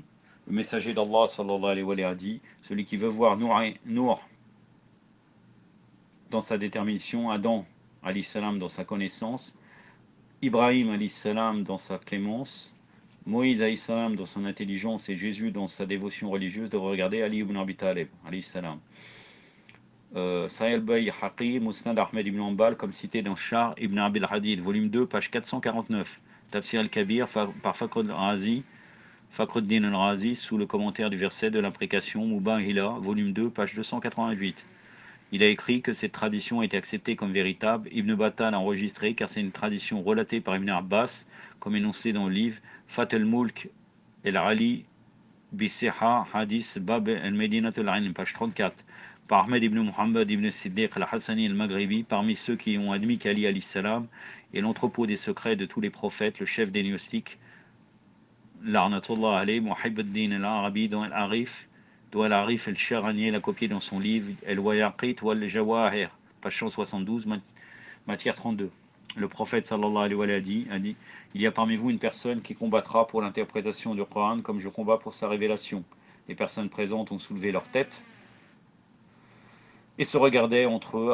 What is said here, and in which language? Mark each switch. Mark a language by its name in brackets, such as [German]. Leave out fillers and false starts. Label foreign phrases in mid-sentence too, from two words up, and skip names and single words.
[French] Le messager d'Allah [Arabic] صلى الله عليه وسلم [French] a dit: celui qui veut voir Nour dans sa détermination, Adam [Arabic] عليه السلام [French] dans sa connaissance, Ibrahim [Arabic] عليه السلام [French] dans sa clémence, Moïse [Arabic] عليه السلام [French] dans son intelligence et Jésus dans sa dévotion religieuse, devrait regarder Ali ibn Abi Talib [Arabic] عليه السلام. [French] Sahih al-Bayhaqi, Musnad Ahmed ibn Hanbal, comme cité dans Char ibn Abil Hadid, volume 2, page 449. Tafsir al-Kabir par Fakhruddin al-Razi, sous le commentaire du verset de l'imprécation Mubahila, volume 2, page 288. Il a écrit que cette tradition a été acceptée comme véritable. Ibn Battal a enregistré car c'est une tradition relatée par Ibn Abbas, comme énoncé dans le livre Fat al-Mulk el-Ali Bissiha Hadith Bab al-Medinat al-Ilm, page 34, par Ahmed ibn Muhammad ibn Siddiq al-Hassani al-Maghribi, parmi ceux qui ont admis qu'Ali [Arabic] عليه السلام [French] est l'entrepôt des secrets de tous les prophètes, le chef des gnostiques, [Arabic] لعنة الله عليه, [French] Muhibbuddin al-Arabi dans al-Arif, dont al-Arif el-Sharani l'a copié dans son livre El-Wayaqit wal-Jawahir, page 172, matière 32. Le prophète [Arabic] صلى الله عليه وسلم [French] a dit: il y a parmi vous une personne qui combattra pour l'interprétation du Coran comme je combats pour sa révélation. Les personnes présentes ont soulevé leur tête et se regardaient entre eux.